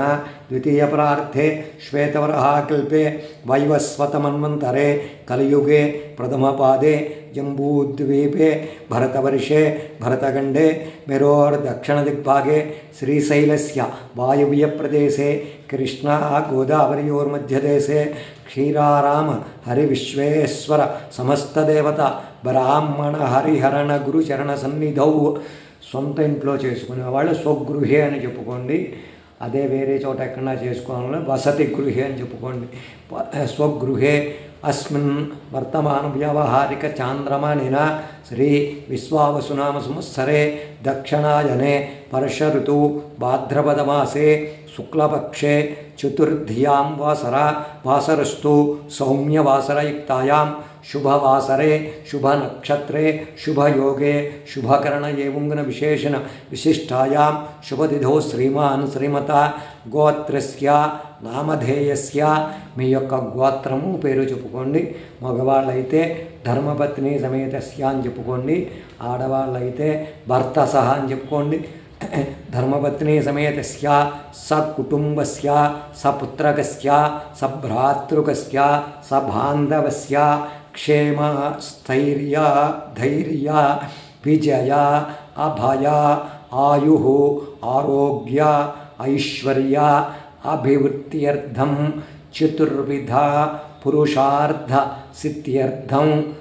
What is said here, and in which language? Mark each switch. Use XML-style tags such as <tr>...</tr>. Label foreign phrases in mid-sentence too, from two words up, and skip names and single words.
<sa>ద్వితీయ ప్రార్థే శ్వేతవరహాకల్పే వైవస్వతమన్వంతరే కలియుగే ప్రథమపాదే జంబూద్వీపే భరతవర్షే భరతఖండే మేరోర్దక్షిణదిగ్భాగే శ్రీశైలస్య వాయువ్యప్రదేశే కృష్ణా గోదావరియోర్మధ్యదేశే క్షీరారామ హరివిశ్వేశ్వర సమస్తదేవత బ్రాహ్మణ హరిహరణ గురుచరణ సన్నిధౌ.</sa> <te>సొంత ఇంట్లో చేసుకునే వాళ్ళు స్వగృహే అని చెప్పుకోండి. అదే వేరే చోట ఎక్కడన్నా చేసుకోవాలని</te> <sa>వసతి గృహే</sa> <te>అని చెప్పుకోండి.</te> <sa>స్వగృహే अस्मिन् वर्तमान व्यावहारिक चांद्रमानिन श्री विश्वावसुनाम संवत्सरे दक्षिणायने वर्ष ऋतु भाद्रपद मासे शुक्लपक्षे चतुर्थियां वासरस्तु सौम्यवासरयुक्तायां शुभवासरे शुभनक्षत्रे शुभयोगे शुभकरण एवं विशेषण विशिष्टायां शुभतिथौ श्रीमान् श्रीमता गोत्रस्य నామధేయస్య</sa> <te>మీ యొక్క గోత్రము పేరు చెప్పుకోండి. మగవాళ్ళైతే</te> <sa>ధర్మపత్ని సమేతస్య</sa> <te>అని చెప్పుకోండి. ఆడవాళ్ళైతే భర్త సహా అని చెప్పుకోండి.</te> <sa>ధర్మపత్ని సమేతస్య సకుటుంబస్య సపుత్రకస్య సభ్రాతృకస్య సబాంధవస్య క్షేమ స్థైర్య ధైర్య విజయ అభయ ఆయు ఆరోగ్య ఐశ్వర్య అభివృద్ధ్యర్థం చతుర్విధ పురుషార్థ సిద్ధ్యర్థం</sa>